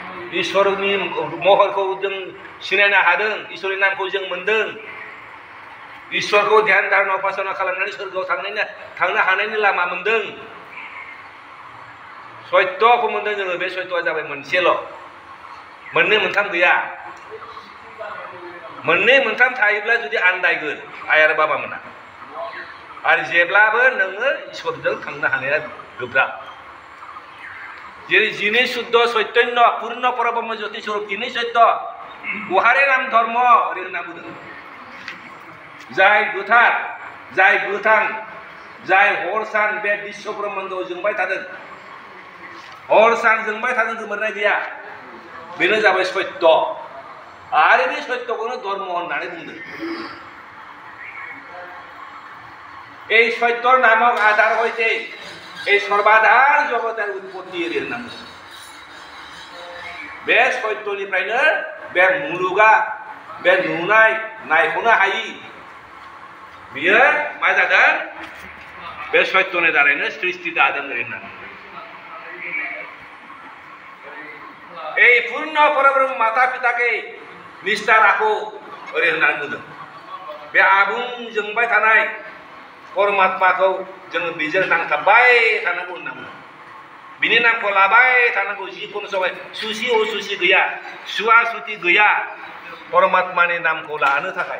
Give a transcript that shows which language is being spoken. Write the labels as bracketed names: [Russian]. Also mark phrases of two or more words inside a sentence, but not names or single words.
[Bodo] इसोरनि महरखौ जों सिनायनो हादों इसोरनि नामखौ जों मोनदों इसोरखौ ध्यान धारणा उपासना खालामनानै सोरगोआव थांनो हानायनि लामा मोनदों सत्यखौ मोनदों जोङो बे सत्यआ जाबाय मोनसेल' मोननै मोनथाम गैया मोननै मोनथाम थायोब्ला जुदि आन्दायगोन आइ आरो बाबा मोना आरो जेब्लाबो नोङो इसोरजों थांनो हानाया गोब्राब जेरै जिनै शुद्ध चैतन्य पूर्ण परब्रह्म ज्योति स्वरूप तिनै सत्य बहारे नाम धर्म ओरै होनना बुंदों जाय गोथार जाय गोथां जाय हर सान बे बिश्व ब्रह्माण्डआव जोंबाय थादों हर सान जोंबाय थादों गोमोरनाय गैया बेनो जाबाय सत्य आरो बे सत्यखौनो धर्म होननानै बुंदों [Bangla] এই সত্যর নামক আধার হইতে এই সর্বাধার জগতের উৎপত্তি এর নাম [Bodo] बे सत्यनिफ्रायनो बे मुलुगा बे नुनाय नायख'नो हायि बियो मा जादों बे सत्यनि दारैनो सृष्टि जादों होननानै [Bangla] এই পূর্ণ পরব্রহ্ম মাতা পিতাকে নিষ্ঠা রাখো [Bodo] ओरै होननानै बुंदों बे आबुं जोंबाय थानाय परमात्माखौ जोङो बेजों नांथाबबाय थानांगौ होनना बुङो बिनि नामखौ लाबाय थानांगौ जिखुनु समाय सुसि असुसि गैया सुवा सुति गैया परमात्मानि नामखौ लानो थाखाय